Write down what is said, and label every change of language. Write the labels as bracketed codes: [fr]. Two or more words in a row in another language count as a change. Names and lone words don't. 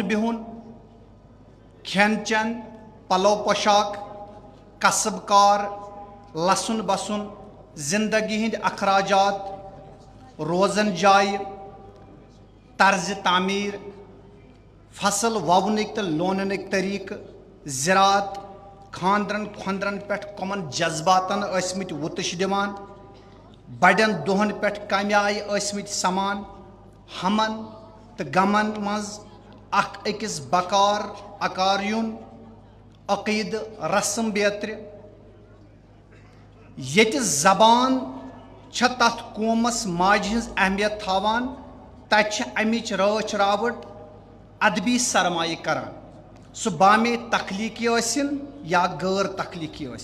[ks] बिहुन खेन चन पलो पोशाक कसबकार लसन बसन जिंदगी हिंद अखराजात रोजन जाय तर्ज तामीर फसल ववनिक तो लोननिक तरीक ज़रात खानद्रन खुंद्रन पे कमन जज्बातन असमित वुतश दिवान बड़न दोहन पे कम आय असमित समान हमन तो गमन मज अख अकिस बकार अकार युन अकीद रस्म बेत्र ये जबान तथ कौमस माज हज अहमियत थावान तत अमिच राच रावट अदबी सरमाए करान सह बामे तखलीकी या गैर तखलीकी